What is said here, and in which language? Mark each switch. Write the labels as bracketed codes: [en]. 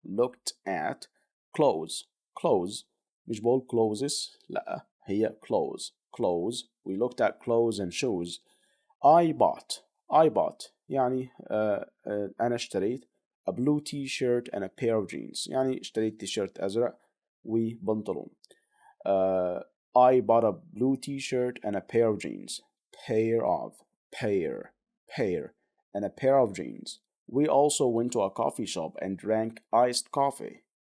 [en] looked at clothes [ar] مش بقول [en] clothes، [ar] لا هي [en] clothes. We looked at clothes and shoes. I bought [ar] يعني أنا اشتريت [en] a blue t-shirt and a pair of jeans. [ar] يعني اشتريت تيشيرت أزرق وبنطلون. [en] I bought a blue t-shirt and a pair of jeans. pair and a pair of jeans. We also went to a coffee shop and drank iced coffee.